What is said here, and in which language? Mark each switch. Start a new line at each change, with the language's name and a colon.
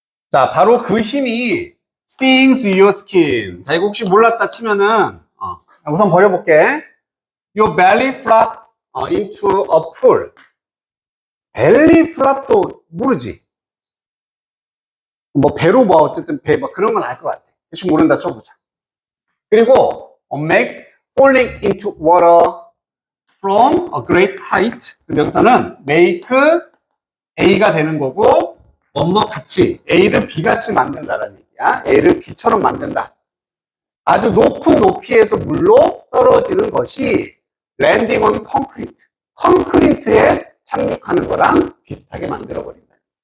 Korean: 자, 바로 그 힘이
English: stings your skin.
Korean: 자, 이거 혹시 몰랐다 치면은, 우선 버려볼게.
English: Your belly flop into a pool.
Korean: belly flop도 모르지? 뭐, 배로 뭐, 어쨌든 배, 뭐, 그런 건 알 것 같아. 대충 모른다 쳐보자.
English: 그리고, makes falling into water from a great height.
Korean: 그럼 여기서는 make A가 되는 거고, 뭐뭐 같이, A를 B같이 만든다라는 얘기야. A를 B처럼 만든다. 아주 높은 높이에서 물로 떨어지는 것이
English: 랜딩 온 콘크리트.
Korean: 콘크리트에 착륙하는 거랑 비슷하게 만들어버린다.